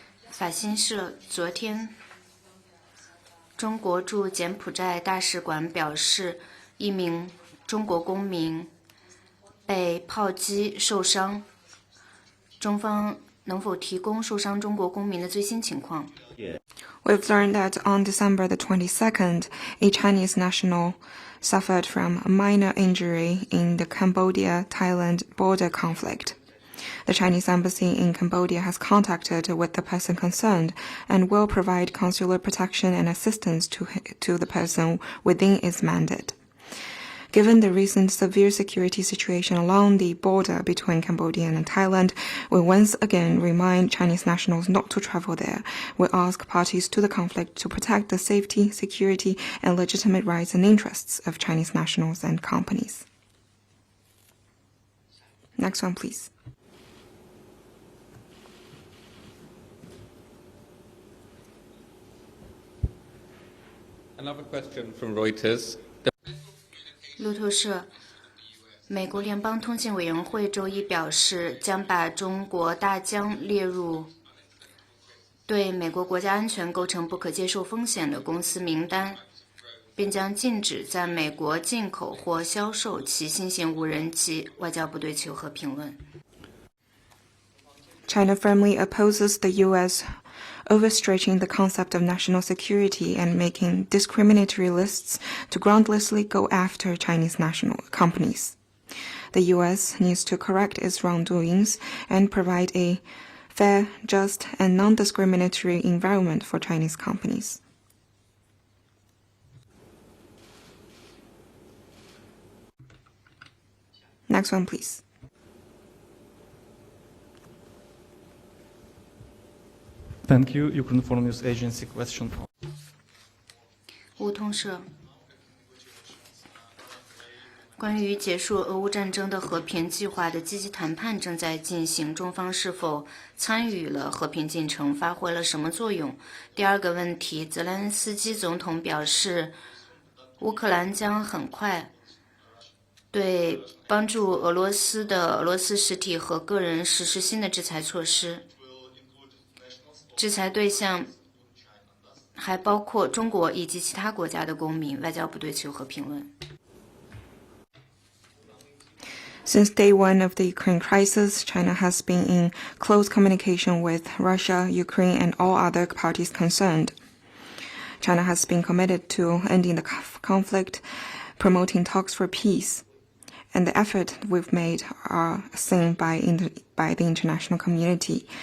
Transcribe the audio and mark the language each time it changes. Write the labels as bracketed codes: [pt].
[zh] 法新社昨天，中国驻柬埔寨大使馆表示，一名中国公民被炮击受伤。中方能否提供受伤中国公民的最新情况？ [en] We've learned that on December the 22nd, a Chinese national suffered from a minor injury in the Cambodia-Thailand border conflict. The Chinese embassy in Cambodia has contacted with the person concerned and will provide consular protection and assistance to the person within its mandate. Given the recent severe security situation along the border between Cambodia and Thailand, we once again remind Chinese nationals not to travel there. We ask parties to the conflict to protect the safety, security, and legitimate rights and interests of Chinese nationals and companies. Next one, please. Another question from Reuters. [zh] 路透社，美国联邦通信委员会周一表示，将把中国大疆列入对美国国家安全构成不可接受风险的公司名单，并将禁止在美国进口或销售其新型无人机。外交部对此有何评论？ [en] China firmly opposes the U.S. overstretching the concept of national security and making discriminatory lists to groundlessly go after Chinese national companies. The U.S. needs to correct its wrongdoings and provide a fair, just, and non-discriminatory environment for Chinese companies. Next one, please. Thank you. Ukraine Foreign News Agency question. [zh] 乌通社，关于结束俄乌战争的和平计划的积极谈判正在进行，中方是否参与了和平进程，发挥了什么作用？第二个问题，泽连斯基总统表示，乌克兰将很快对帮助俄罗斯的俄罗斯实体和个人实施新的制裁措施。制裁对象还包括中国以及其他国家的公民，外交部对此有何评论？ [en] Since day one of the Ukraine crisis, China has been in close communication with Russia, Ukraine, and all other parties concerned. China has been committed to ending the conflict, promoting talks for peace, and the effort we've made are seen by the international community.